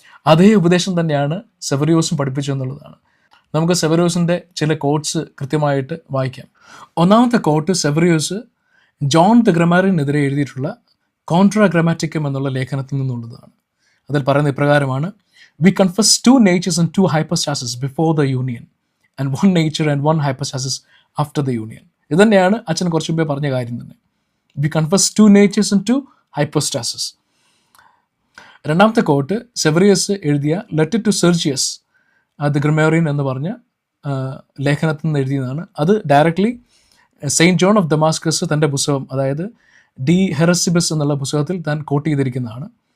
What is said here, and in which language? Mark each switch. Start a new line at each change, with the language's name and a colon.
Malayalam: അതേ ഉപദേശം തന്നെയാണ് സെവറിയോസും പഠിപ്പിച്ചെന്നുള്ളതാണ്. നമുക്ക് സെവറിയോസിൻ്റെ ചില കോട്ട്സ് കൃത്യമായിട്ട് വായിക്കാം. ഒന്നാമത്തെ കോട്ട് സെവറിയോസ് ജോൺ ദ ഗ്രമാറിനെതിരെ എഴുതിയിട്ടുള്ള കോൺട്രാ ഗ്രമാറ്റിക്കം എന്നുള്ള ലേഖനത്തിൽ നിന്നുള്ളതാണ്. അതിൽ പറയുന്ന ഇപ്രകാരമാണ്:
English: We confess 2 natures and 2 hypostases before the union and 1 nature and 1 hypostasis after the union.
Malayalam: ഇത് തന്നെയാണ് അച്ഛൻ കുറച്ച് മുമ്പേ പറഞ്ഞ കാര്യം തന്നെ.
English: വി കൺഫസ് 2 natures and 2 hypostases.
Malayalam: രണ്ടാമത്തെ കോട്ട് സെവറിയസ് എഴുതിയ ലെറ്റർ ടു സെർജിയസ് ദ ഗ്രമേറിയൻ എന്ന് പറഞ്ഞ ലേഖനത്തിൽ നിന്ന് എഴുതിയതാണ്. അത് directly saint John of Damascus തൻ്റെ പുസ്തകം, അതായത് ഡി ഹെറസിബസ് എന്നുള്ള പുസ്തകത്തിൽ താൻ കോട്ട് ചെയ്തിരിക്കുന്നതാണ്.